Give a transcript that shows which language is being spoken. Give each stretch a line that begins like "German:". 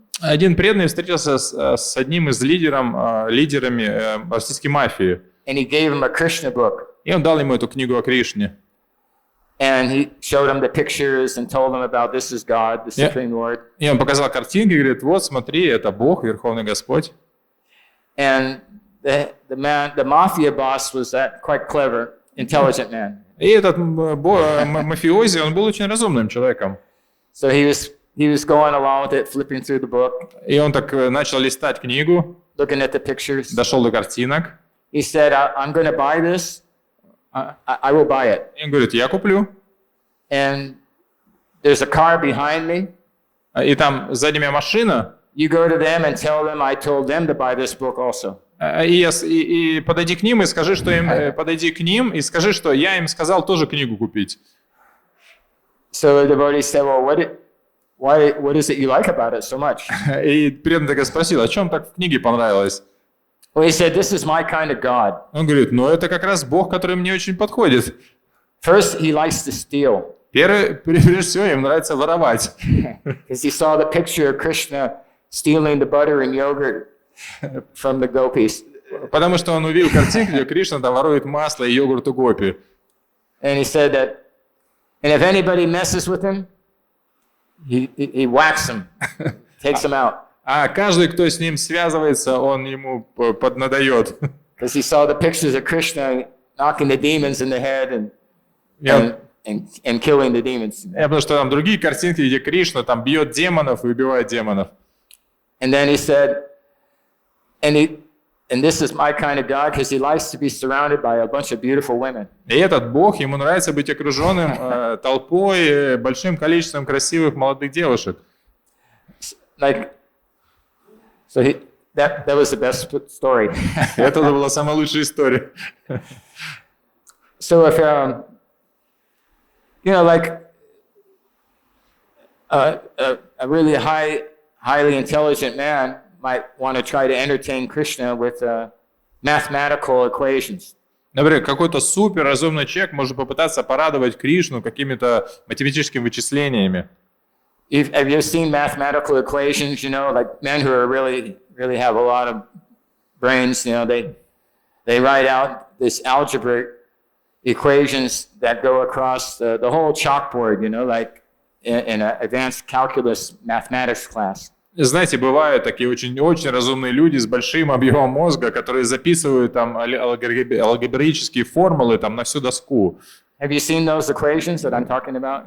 Russian: Один преданный встретился с одним из лидерами российской мафии.
English: And he gave him a Krishna book.
Russian: И он дал ему эту книгу о Кришне.
English: And he showed him the pictures and told him about this is God, the Supreme Lord.
Russian: И он показал картинки и говорит, вот смотри, это Бог, Верховный Господь.
English: And the mafia boss was that quite clever, intelligent man.
Russian: И этот мафиози, он был очень разумным человеком.
English: So he was going along with it, flipping through the book.
Russian: И он так начал листать книгу,
English: looking at the pictures.
Russian: Дошел до картинок.
English: He said, I'm going to buy this. I will buy it.
Russian: И он говорит, я куплю.
English: And there's a car behind me.
Russian: И там сзади меня машина.
English: You go to them and tell them I told them to buy this book also.
Russian: И подойди к ним и скажи, что я им сказал тоже книгу купить.
English: So the devotee said, well, what is it you like about it so much?
Russian: И преданный так спросил, о чем так в книге понравилось?
English: Well, he said, this is my kind of God.
Russian: Он говорит, это как раз Бог, который мне очень подходит.
English: First, he likes to steal.
Russian: Прежде всего, им нравится воровать.
English: Because he saw the picture of Krishna stealing the butter and yogurt from the gopis.
Russian: Потому что он увидел картинку, где Кришна там ворует масло и йогурт у гопи.
English: And he said that, and if anybody messes with him, he whacks him, takes him out.
Russian: А каждый, кто с ним связывается, он ему поднадает.
English: Because he saw the pictures of Krishna knocking the demons in the head and killing the demons.
Russian: Потому что там другие картинки, где Кришна там бьет демонов и убивает демонов.
English: And then he said, and this is my kind of God, because he likes to be surrounded by a bunch of beautiful women.
Russian: И этот Бог, ему нравится быть окруженным толпой, большим количеством красивых молодых девушек.
English: Like, so that was the best story.
Russian: Это была самая лучшая история.
English: So if like a really highly intelligent man might want to try to entertain Krishna with mathematical equations.
Russian: Например, какой-то супер разумный человек может попытаться порадовать Кришну какими-то математическими вычислениями.
English: Have you seen mathematical equations? Like men who are really have a lot of brains. They write out this algebraic equations that go across the whole chalkboard. Like in an advanced calculus mathematics class.
Russian: Знаете, бывают такие очень разумные люди с большим объемом мозга, которые записывают там алгебраические формулы там на всю доску.
English: Have you seen those equations that I'm talking about?